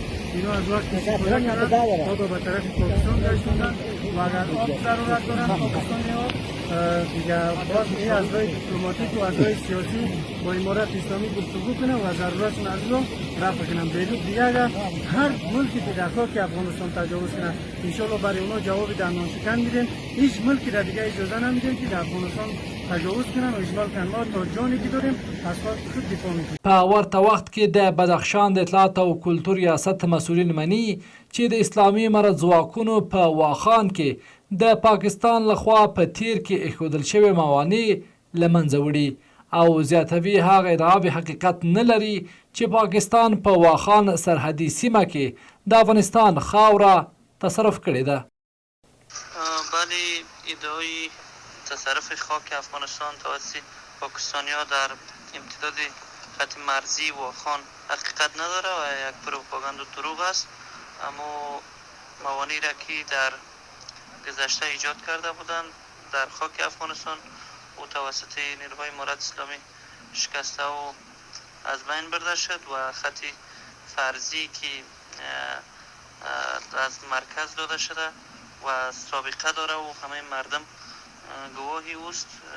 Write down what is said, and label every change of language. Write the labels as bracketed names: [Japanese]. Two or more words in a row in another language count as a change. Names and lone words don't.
[Persian] اینا از وقت استفاده کردن تا به طرف پاکستان گشتن و اگر آب ضرورت دارن پاکستانی ها دیگه باز این از راه دیپلماتیک و از راه سیاسی با امارت اسلامی گفتگو کنن و ضرورتشون از اون رفع کنن. دیگه اگر هر ملکی که در خاک افغانستان تجاوز کنن انشالله برای اونا جواب دندانشکن میدیم. هیچ ملکی را دیگه اجازه نمیدیم که در افغانستان تجاوز کنن و اشغال کنن. ما تا جانی که داریم از خود دفاع میکنیم. [Pashto] په ورته وخت کې د بدخشان د اطلاعات او کلتور ریاست مسؤلین مني چې د اسلامي امارت ځواکونو په واخان کې د پاکستان لخوا په تیر کې ایښودل شوي موانع له منځه وړي او زیاتوي هغه ادعا به حقیقت نه لري چې پاکستان په واخان سرحدي سیمه کې د افغانستان خاوره تصرف کړې ده. [Persian] بله، ادعای تصرف خاک افغانستان توسط پاکستانی‌ها در امتداد خط مرزی واخان حقیقت نداره و یک پروپاگاند و دروغ است. اما موانعی را که در گذشته ایجاد کرده بودند در خاک افغانستان و توسط نیروهای امارت اسلامی شکسته و از بین برده شد و خط فرضی که از مرکز داده شده و سابقه داره و همه مردم گواهی اوست.